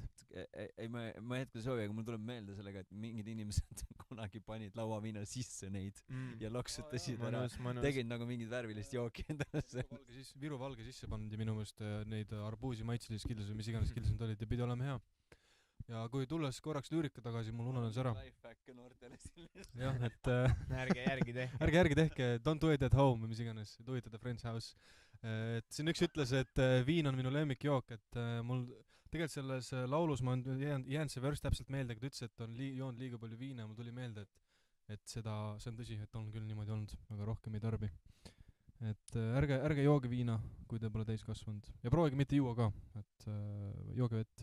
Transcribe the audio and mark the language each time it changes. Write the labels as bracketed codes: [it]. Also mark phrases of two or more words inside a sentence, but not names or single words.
[et] see , et ei ma hetkel ei soovi , aga mul tuleb meelde sellega , et mingid inimesed kunagi panid lauaviina sisse neid ja loksutasid ära , mõnus . tegid nagu mingit värvilist jooki endale seal . Viru valge sisse pandi minu meelest neid arbuusi maitselisi skills või mis iganes skills need olid ja pidi olema hea . ja kui tulles korraks lüürika tagasi , mul ununes ära . Lifehack noortele siin . jah , et ärge järgi tehke . ärge järgi tehke , [en] don't do it at home [et] või mis iganes , [en] do it at a friend's house . [et] et siin üks ütles , et viin on minu lemmikjook , et mul tegelikult selles laulus ma jäänud see värss täpselt meelde , kui ta ütles , et on joonud liiga palju viina , mul tuli meelde , et see on tõsi , et on küll niimoodi olnud , aga rohkem ei tarbi . et ärge jooge viina , kui te pole täiskasvanud ja proovige mitte juua ka , et jooge vett .